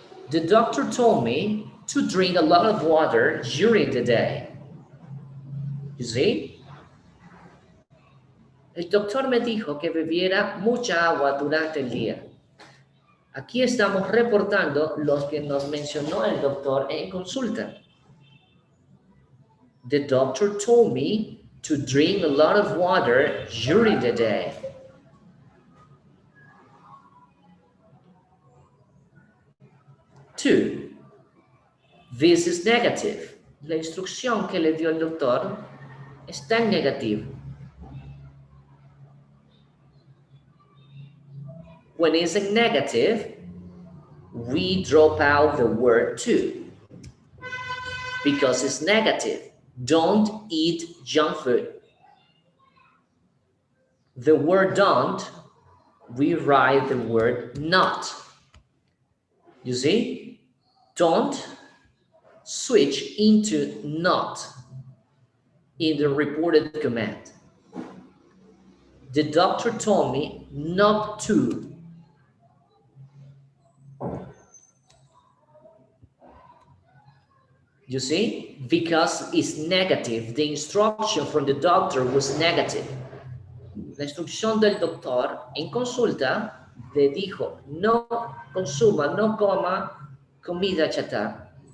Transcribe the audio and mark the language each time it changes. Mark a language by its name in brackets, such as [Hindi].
[English] The doctor told me to drink a lot of water during the day. You see? [Spanish] El doctor me dijo que bebiera mucha agua durante el día. Aquí estamos reportando los que nos mencionó el doctor en consulta. [English] The doctor told me to drink a lot of water during the day. Two, this is negative. La instrucción que le dio el doctor está en negativo. When it's in negative, we drop out the word to. because it's negative. Don't eat junk food. The word don't, we write the word not. You see? Don't switch into not in the reported command. The doctor told me not to. You see? Because it's negative. The instruction from the doctor was negative. [Spanish] La instrucción del doctor en consulta le dijo, no consuma, no coma comida chatarra.